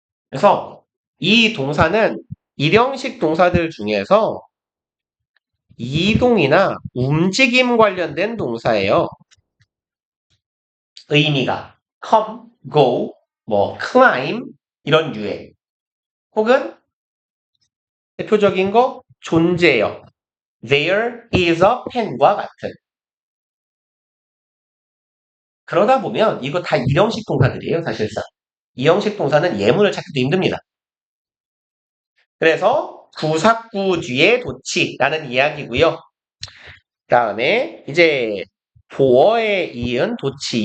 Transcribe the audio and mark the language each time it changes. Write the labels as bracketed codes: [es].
[ko] 그래서 이 동사는 1형식 동사들 중에서 이동이나 움직임 관련된 동사예요. 의미가 come, go, 뭐 climb 이런 유의 혹은 대표적인 거 존재요. [en] There is a pen과 [ko] 같은. 그러다 보면 이거 다 1형식 동사들이에요. 사실상. 2형식 동사는 예문을 찾기도 힘듭니다. 그래서 부사구 뒤에 도치라는 이야기고요. 다음에 이제 보어에 이은 도치.